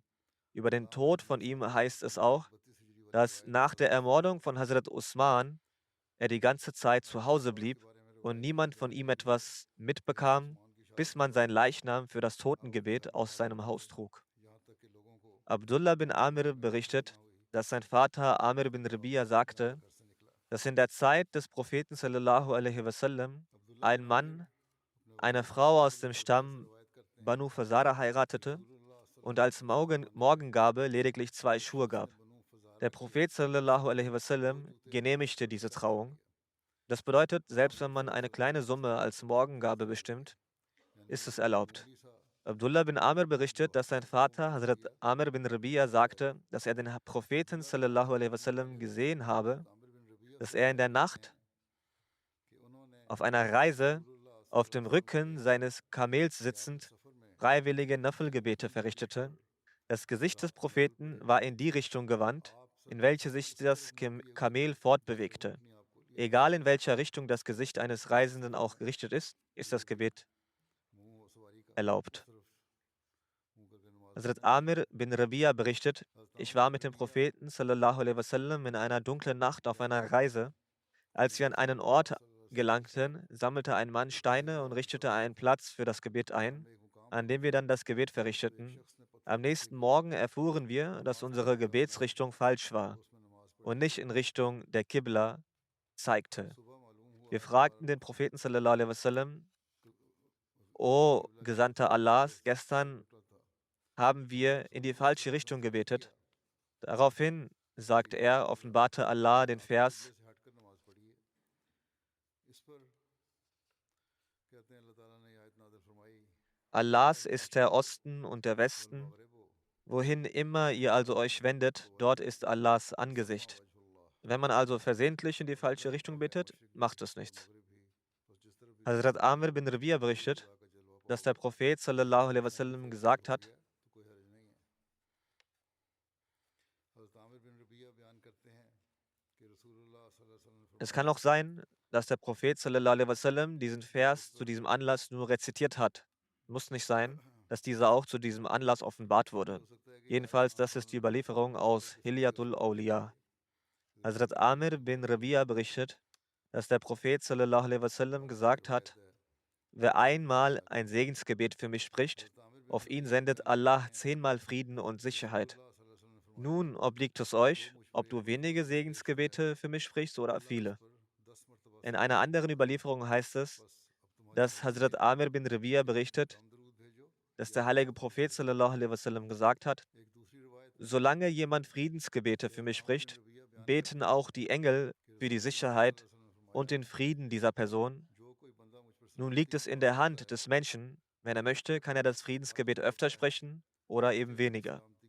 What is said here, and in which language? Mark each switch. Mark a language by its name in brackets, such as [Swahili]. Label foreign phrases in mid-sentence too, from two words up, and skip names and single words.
[German] Über den Tod von ihm heißt es auch, dass nach der Ermordung von Hazrat Usman er die ganze Zeit zu Hause blieb und niemand von ihm etwas mitbekam, bis man sein Leichnam für das Totengebet aus seinem Haus trug. Abdullah bin Amir berichtet, dass sein Vater Amir bin Rabia sagte, dass in der Zeit des Propheten [Arabic] صلى الله عليه وسلم [German] ein Mann eine Frau aus dem Stamm Banu Fazara heiratete und als Morgengabe lediglich 2 Schuhe gab. Der Prophet [Arabic] صلى الله عليه وسلم [German] genehmigte diese Trauung. Das bedeutet, selbst wenn man eine kleine Summe als Morgengabe bestimmt, ist es erlaubt. Abdullah bin Amir berichtet, dass sein Vater Hazrat Amir bin Rabia sagte, dass er den Propheten [Arabic] صلى الله عليه وسلم [German] gesehen habe, dass er in der Nacht auf einer Reise auf dem Rücken seines Kamels sitzend freiwillige Nafel-Gebete verrichtete. Das Gesicht des Propheten war in die Richtung gewandt, in welche sich das Kamel fortbewegte. Egal in welcher Richtung das Gesicht eines Reisenden auch gerichtet ist, ist das Gebet erlaubt. Hazrat Amir bin Rabia berichtet, ich war mit dem Propheten [Arabic] صلى الله عليه وسلم [German] in einer dunklen Nacht auf einer Reise. Als wir an einen Ort gelangten, sammelte ein Mann Steine und richtete einen Platz für das Gebet ein, an dem wir dann das Gebet verrichteten. Am nächsten Morgen erfuhren wir, dass unsere Gebetsrichtung falsch war und nicht in Richtung der Qibla zeigte. Wir fragten den Propheten [Arabic] صلى الله عليه وسلم: [German] O Gesandter Allahs, gestern haben wir in die falsche Richtung gebetet. Daraufhin sagt er, offenbarte Allah den Vers: Allahs ist der Osten und der Westen. Wohin immer ihr also euch wendet, dort ist Allahs Angesicht. Wenn man also versehentlich in die falsche Richtung betet, macht es nichts. Hazrat Amir bin Rabi'a berichtet, dass der Prophet [Arabic] صلى الله عليه وسلم [German] gesagt hat: Es kann auch sein, dass der Prophet [Arabic] صلى الله عليه وسلم [German] diesen Vers zu diesem Anlass nur rezitiert hat. Muss nicht sein, dass dieser auch zu diesem Anlass offenbart wurde. Jedenfalls, das ist die Überlieferung aus Hilyatul Awliya. Hazrat Amir bin Rabi'a berichtet, dass der Prophet [Arabic] صلى الله عليه وسلم [German] gesagt hat: Wer einmal ein Segensgebet für mich spricht, auf ihn sendet Allah 10-mal Frieden und Sicherheit. Nun obliegt es euch, ob du wenige Segensgebete für mich sprichst oder viele. In einer anderen Überlieferung heißt es, dass Hazrat Amir bin Rabi'a berichtet, dass der heilige Prophet [Arabic] صلى الله عليه وسلم [German] gesagt hat: Solange jemand Friedensgebete für mich spricht, beten auch die Engel für die Sicherheit und den Frieden dieser Person. Nun liegt es in der Hand des Menschen, wenn er möchte, kann er das Friedensgebet öfter sprechen oder eben weniger.